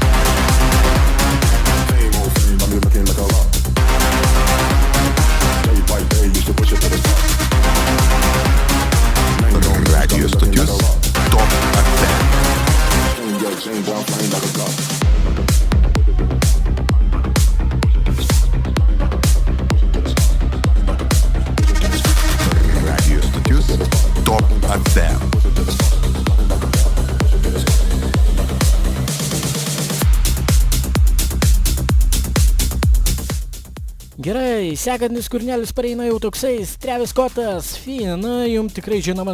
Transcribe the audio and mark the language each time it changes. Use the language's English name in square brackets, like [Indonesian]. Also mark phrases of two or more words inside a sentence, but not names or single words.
[English] Fame, oh fame, got me looking like a rock. Day by day, used to push it to the spot. [Lithuanian] Radio stotis Top FM. [English] Jane, boy, I'm flying like a god. [Lithuanian] Radio stotis Top FM. Gerai, sekantis kūrinėlis pareina jau toksai, Travis Scottas, na, jums tikrai žinomas